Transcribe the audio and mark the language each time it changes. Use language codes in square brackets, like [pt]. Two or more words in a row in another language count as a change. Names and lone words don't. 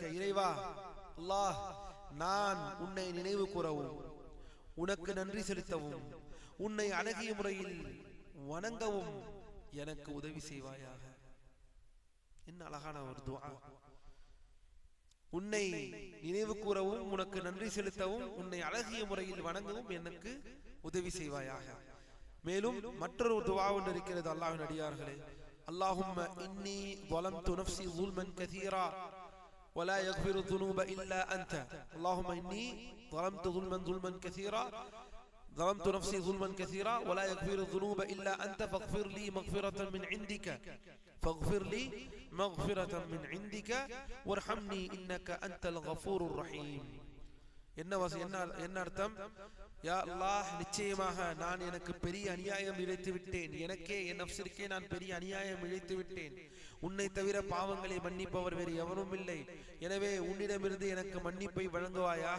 [ta] இறைவா அல்லாஹ், நான் உன்னை நினைவு கூறவும், உனக்கு நன்றி செலுத்தவும், உன்னை அழகிய முறையில் வணங்கவும் எனக்கு உதவி செய்வாயாக. என்ன அழகான ஒரு துஆ. உன்னை நினைவு கூறவும், உனக்கு நன்றி செலுத்தவும், உன்னை அழகிய முறையில் வணங்கவும் எனக்கு உதவி செய்வாயாக. மேலும் மற்றொரு துஆ ஒன்று இருக்கிறது. அல்லாஹ்வின் அடியார்களே, [ar] اللهم إني ظلمت نفسي ظلما كثيرا ولا يغفر الذنوب إلا أنت. اللهم إني ظلمت نفسي ظلما كثيرا ولا يغفر الذنوب إلا أنت فاغفر لي مغفرة من عندك وارحمني إنك أنت الغفور الرحيم. [ta] என்ன அர்த்தம்? யா அல்லாஹ், நிச்சயமாக நான் எனக்கு பெரிய அநியாயம் இழைத்து விட்டேன். எனக்கே, என் நஃப்ஸிற்கே நான் பெரிய அநியாயம் இழைத்து விட்டேன். உன்னை தவிர பாவங்களை மன்னிப்பவர் வேறு எவரும் இல்லை. எனவே உன்னிடமிருந்து எனக்கு மன்னிப்பை வழங்குவாயாக.